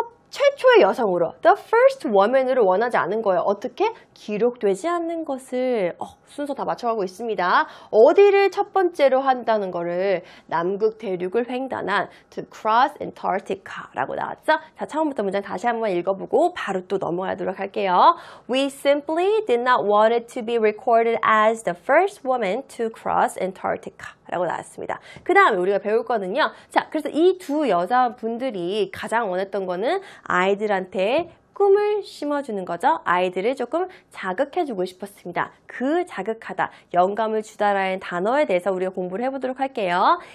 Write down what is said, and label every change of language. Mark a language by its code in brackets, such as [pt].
[ko] 최초의 여성으로, [en] the first woman [ko] 으로 원하지 않은 거예요. 어떻게? 기록되지 않는 것을 순서 다 맞춰가고 있습니다. 어디를 첫 번째로 한다는 거를 남극 대륙을 횡단한 [en] to cross Antarctica [ko] 라고 나왔죠? 자, 처음부터 문장 다시 한번 읽어보고 바로 또 넘어가도록 할게요. [en] We simply did not want it to be recorded as the first woman to cross Antarctica. [ko] 라고 나왔습니다. 그 다음에 우리가 배울 거는요. 자, 그래서 이 두 여자분들이 가장 원했던 거는 아이들한테 꿈을 심어주는 거죠. 아이들을 조금 자극해주고 싶었습니다. 그 자극하다, 영감을 주다라는 단어에 대해서 우리가 공부를 해보도록 할게요.